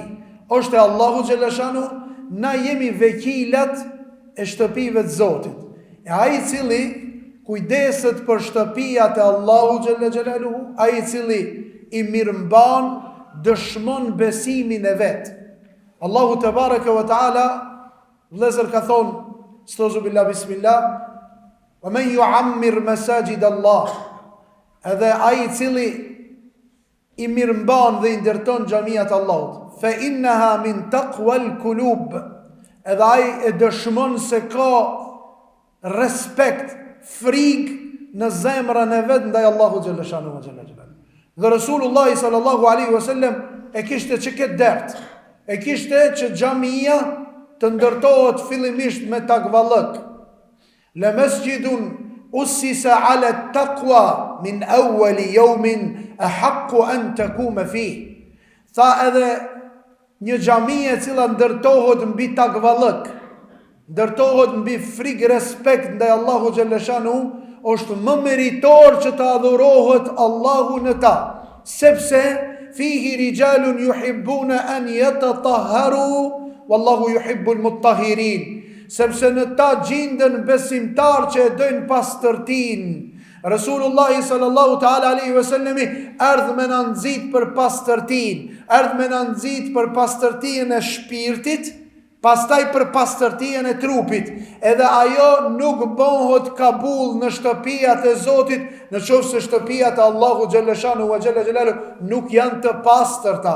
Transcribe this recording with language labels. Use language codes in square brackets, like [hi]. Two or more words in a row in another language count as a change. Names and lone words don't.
[sq] Është e Allahu xhaleshanu, na jemi vekilat e shtëpive të Zotit. E ai i cili kujdeset për shtëpijat e Allahu xhaleshanu, ai i cili i mirëmban, dëshmon besimin e vet. Allahu [ar] تبارك وتعالى, [sq] vëllezër ka thonë, [ar] أعوذ بالله بسم الله ومن يعمر مساجد الله, [sq] edhe ai i cili i mirëmban dhe i ndërton xhamiat Allahut, [ar] فإنها من تقوى القلوب, [sq] edhe ai e dëshmon se ka respekt, frikë në zemrën e vet ndaj Allahu [ar] جل شأنه وجلاله. [sq] Dhe Resulullah [ar] صلى الله عليه وسلم [sq] e kishte që këtë dert, e kishte që xhamia të ndërtohet fillimisht me takvallëk. [ar] لمسجد أسس على التقوى من أول يوم أحق أن تقوم فيه. [sq] Tha edhe një xhami e cila ndërtohet mbi takvallëk, ndërtohet mbi frikë respekt ndaj Allahu xhaleshanu, është më meritor që të adhurohet Allahu në ta, sepse [ar] فيه رجال يحبون أن يتطهروا والله يحب المطهرين. [sq] Sepse në ta gjindën besimtar që e dojnë pastërtin. Rasulullah [ar] صلى الله تعالى عليه وسلم [sq] erdhë me në nëzit për pastërtin, erdhë me në nëzit për pastërtin e shpirtit, pastaj për pastërtin e trupit. Edhe ajo nuk bëhet kabul në shtëpijat e Zotit, në qoftë se shtëpijat e Allahu [ar] جل شأنه وجل جلاله [sq] nuk janë të pastërta.